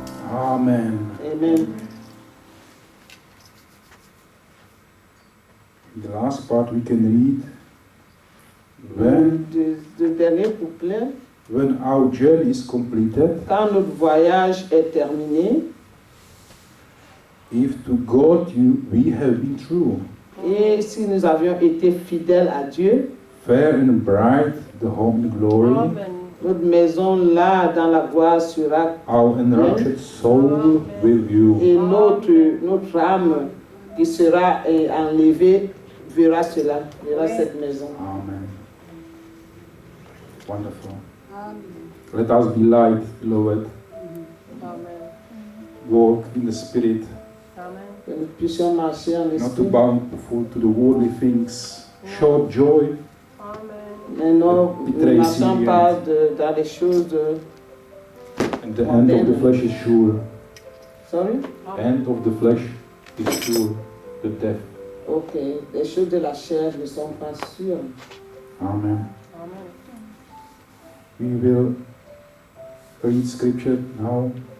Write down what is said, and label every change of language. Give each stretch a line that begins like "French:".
English: Amen. Amen. The last part we can read. When
French: Le dernier couplet.
English: When our journey is completed,
French: quand notre voyage est terminé,
English: if to God we have been true,
French: et si nous avions été fidèles à Dieu,
English: fair and bright, the home in glory,
French: notre maison là dans la gloire sera
English: our enraptured soul with you,
French: et notre âme qui sera enlevé verra cela, verra cette maison.
English: Amen. Wonderful. Amen. Let us be light, beloved. Amen. Walk in the Spirit, Amen.
French: Que nous puissions marcher en
English: not to
French: esprit.
English: bound to the worldly things. Show joy. Amen.
French: Mais non,
English: Be
French: nous ne marchons
English: resilient.
French: pas dans les choses de...
English: And the end of the flesh is sure. Sorry? End of the flesh is sure. The death.
French: Ok, les choses de la chair ne sont pas sûres.
English: Amen. Amen. We will read scripture now.